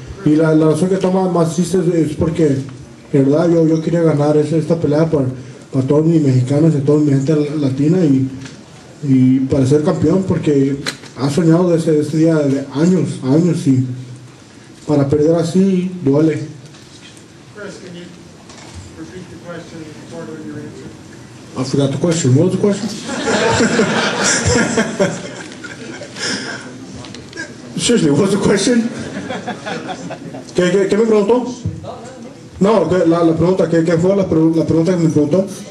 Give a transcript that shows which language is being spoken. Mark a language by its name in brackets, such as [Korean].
[Spanish] Y la razón que toma más triste es porque, en verdad, yo quería ganar esta pelea para todos mis mexicanos y toda mi gente latina y para ser campeón, porque ha soñado de este día de años y para perder así duele. [English] Chris, can you repeat the question part of your answer? I forgot the question. What was the question? Seriously, what was the question? [Spanish] ¿Qué me preguntó? No, la pregunta, ¿qué fue la pregunta que me preguntó?